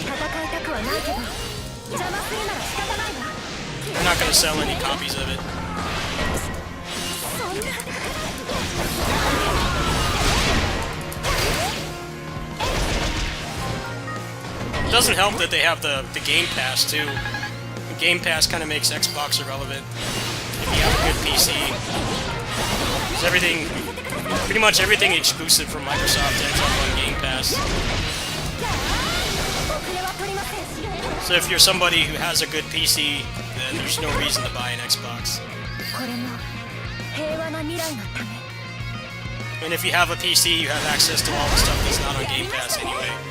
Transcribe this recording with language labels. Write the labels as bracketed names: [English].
[Japanese] 戦いたくはないけど邪魔するなら仕方ないわ [English] They're not gonna sell any copies of it. [Japanese] そんな [English] It doesn't help that they have the Game Pass too. The Game Pass kind of makes Xbox irrelevant if you have a good PC. 'Cause everything, pretty much everything exclusive from Microsoft ends up on Game Pass. [Japanese] 遅れは取りません [English] So if you're somebody who has a good PC, then there's no reason to buy an Xbox. [Japanese] これも平和な未来のため [English] And if you have a PC, you have access to all the stuff that's not on Game Pass anyway.